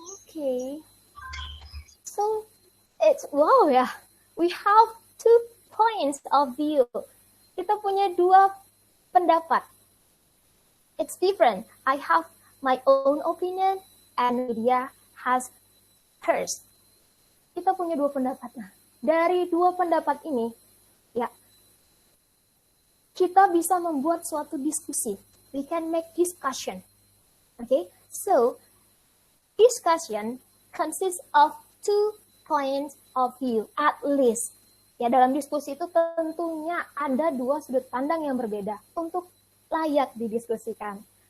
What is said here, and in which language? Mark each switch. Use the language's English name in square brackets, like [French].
[English] Okay. So it's wow ya. We have 2 points of view. [Indonesian] Kita punya 2 pendapat. [English] It's different. I have my own opinion and Widya has hers. [Indonesian] Kita punya 2 pendapat. Nah, dari 2 pendapat ini, ya, kita bisa membuat suatu diskusi. [English] We can make discussion. Okay, so discussion consists of 2 points of view at least. [Indonesian] Ya, dalam diskusi itu tentunya ada 2 sudut pandang yang berbeda untuk layak didiskusikan.